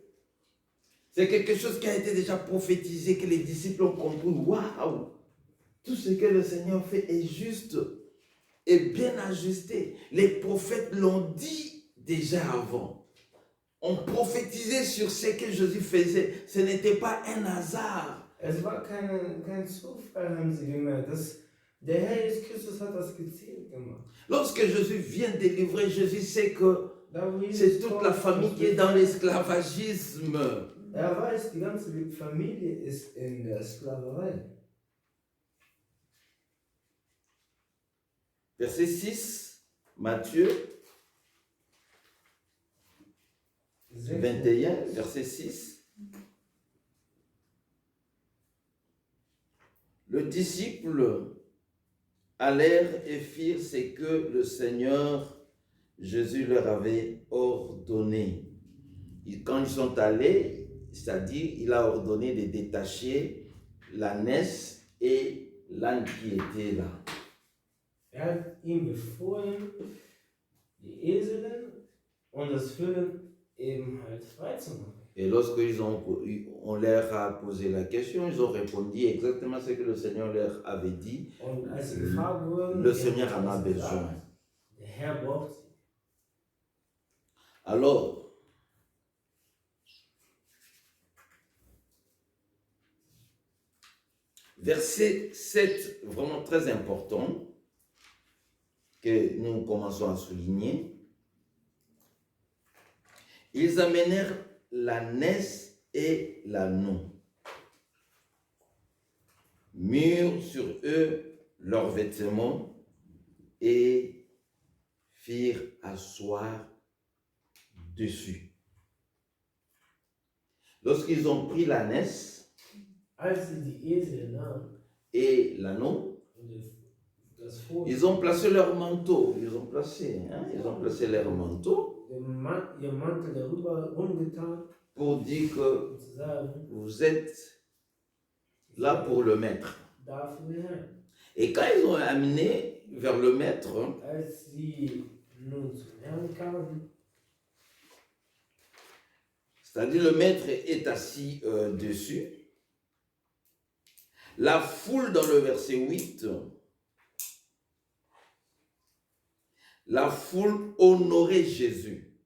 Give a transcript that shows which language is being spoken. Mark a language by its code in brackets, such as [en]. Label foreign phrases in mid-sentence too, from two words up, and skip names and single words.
[fr] C'est quelque chose qui a été déjà prophétisé, que les disciples ont compris. Waouh! Tout ce que le Seigneur fait est juste et bien ajusté. Les prophètes l'ont dit déjà avant. On prophétisait sur ce que Jésus faisait. Ce n'était pas un hasard. [de] Es war kein Zufall, haben sie gemerkt. Der Herr Jesus Christus hat das gezielt gemacht. [fr] Lorsque Jésus vient délivrer, Jésus sait que [de] Da, wo Jesus [fr] c'est toute [de] kommt, [fr] la famille qui est dans l'esclavagisme. [de] Er weiß, die ganze Familie ist in der Sklaverei. [fr] Verset 6, Matthieu 21, verset 6. Le disciple allèrent et firent ce que le Seigneur Jésus leur avait ordonné. Quand ils sont allés, c'est-à-dire il a ordonné de détacher l'ânesse et l'âne qui était là. [de] Er hat ihm befohlen, die Eselin und das Füllen eben halt freizumachen. [fr] Et lorsque on leur a posé la question, ils ont répondu exactement ce que le Seigneur leur avait dit. [de] Und als sie gefragt wurden, [fr] Le Seigneur en a [de] gesagt, [fr] besoin. [de] der Herr braucht sie. [fr] Alors, verset 7, vraiment très important, que nous commençons à souligner. Ils amenèrent l'ânesse et l'ânon, mirent sur eux leurs vêtements et firent asseoir dessus. Lorsqu'ils ont pris l'ânesse [de] Als sie die Esel nahmen [fr] et l'ânon, [de] und das Fohlen, [fr] ils ont placé leur manteau. Ils ont placé leur manteau [de] ihr Mantel darüber umgetan, [fr] pour dire que [de] um zu sagen, [fr] vous êtes là pour le maître. [de] dafür der Herr. [fr] Et quand ils ont amené vers le maître, [de] Als sie nun zum Herrn kamen, [fr] c'est-à-dire le maître est assis dessus, la foule dans le verset 8, la foule honorait Jésus.